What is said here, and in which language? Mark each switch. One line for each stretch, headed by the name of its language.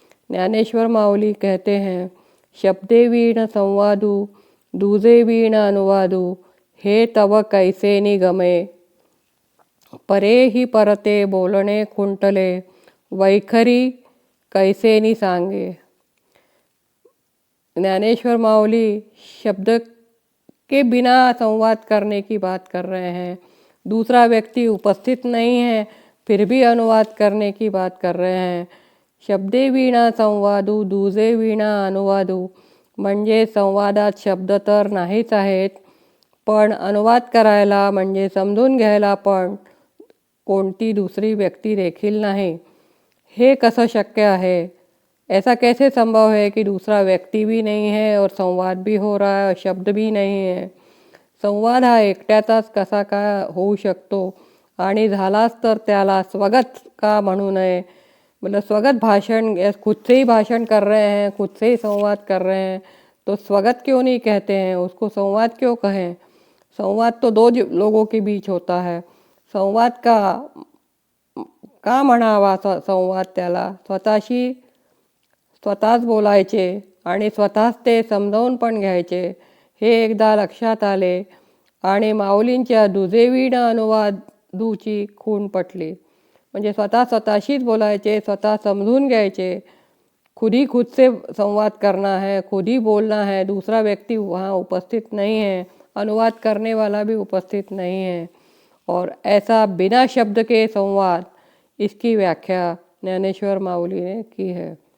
Marathi: ज्ञानेश्वर माऊली
Hindi: कहते हैं,
Marathi: शब्दे वीण संवादू दूजे वीण अनुवादू, हे तव कैसे निगमे, परे ही परते बोलणे खुंटले, वैखरी कैसे नि सांगे।
Hindi: ज्ञानेश्वर माऊली शब्द के बिना संवाद करने की बात कर रहे हैं। दूसरा व्यक्ति उपस्थित नहीं है, फिर भी अनुवाद करने की बात कर रहे हैं।
Marathi: शब्दे वीणा संवादू दूजे वीणा अनुवादू, म्हणजे संवादात शब्द तर नाहीच आहेत, पण अनुवाद करायला म्हणजे समजून घ्यायला पण कोणती दूसरी व्यक्ती देखील नाही। हे कसं शक्य आहे?
Hindi: ऐसा कैसे संभव है कि दूसरा व्यक्ति भी नहीं है और संवाद भी हो रहा है और शब्द भी नहीं है?
Marathi: संवाद हा एकट्याचाच कसा काय होऊ शकतो आणि झालाच तर त्याला स्वगत का म्हणू नये?
Hindi: मतलब स्वगत भाषण, या खुद से ही भाषण कर रहे हैं, खुद से ही संवाद कर रहे हैं, तो स्वगत क्यों नहीं कहते हैं, उसको संवाद क्यों कहें? संवाद तो दो लोगों के बीच होता है.
Marathi: संवाद का म्हणावा संवाद त्याला? स्वतःच बोलायचे आणि स्वतःच ते समजावून पण घ्यायचे. हे एकदा लक्षात आले आणि माऊलींच्या दुजेवीण अनुवादूची खूण पटली. म्हणजे स्वतःशीच बोलायचे, स्वतः समजून घ्यायचे.
Hindi: खुद ही खुद से संवाद करना है, खुद ही बोलना है, दूसरा व्यक्ति वहाँ उपस्थित नहीं है, अनुवाद करने वाला भी उपस्थित नहीं है. और ऐसा बिना शब्द के संवाद, इसकी व्याख्या ज्ञानेश्वर माऊली ने की है.